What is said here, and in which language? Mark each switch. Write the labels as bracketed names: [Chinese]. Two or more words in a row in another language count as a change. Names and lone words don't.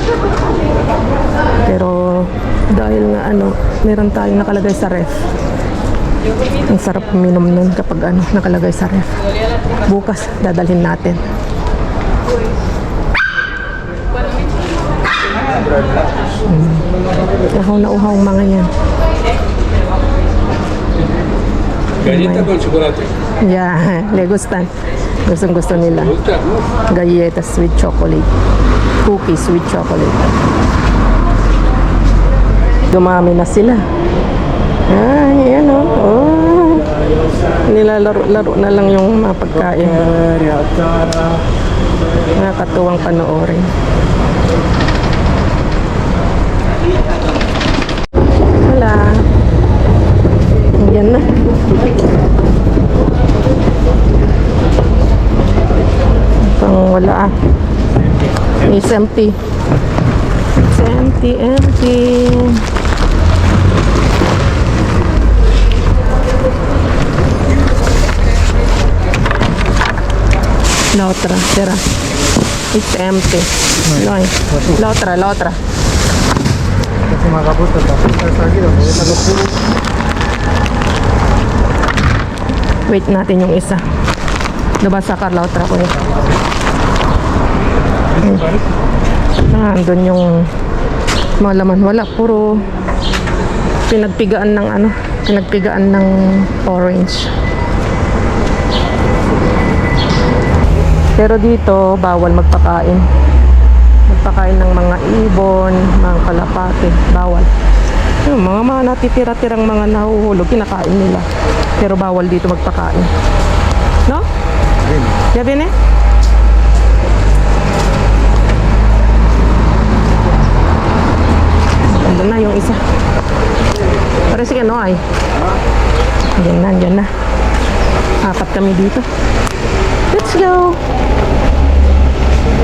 [Filipino] Pero dahil nga meron tayong nakalagay sa ref. Ang sarap uminom nun kapag nakalagay sa ref. Bukas, dadalhin natin. Uhaw na uhaw mga yan. [Spanish] Galleta con chocolate. Yeah, le gustan. [Filipino] Gustong-gusto nila. [English] Galletas with chocolate. Cookies with chocolate. [Filipino] Dumami na sila. Ayan oh. Nilalaro-laro na lang yung mga pagkain. Nakakatuwang panoorin. Wala. Yan na. Pang wala [English] It's empty. It's empty. [Spanish] La otra, tira. [English] It's empty. [Spanish] No hay. La otra. [Filipino] Wait natin yung isa. Diba sakar [Spanish] la otra [Filipino] ko yun? Andun yung mga laman. Wala, puro pinagpigaan ng orange. Pero dito bawal magpakain ng mga ibon, mga kalapate, bawal. Yung mga natitira-tirang mga nahuhulog, kinakain nila. Pero bawal dito magpakain. [Spanish] No? Ya viene? [Filipino] Andun na yung isa. [Spanish] Parece que no ay. [Filipino] Diyan na. Apat kami dito. [English] Let's go!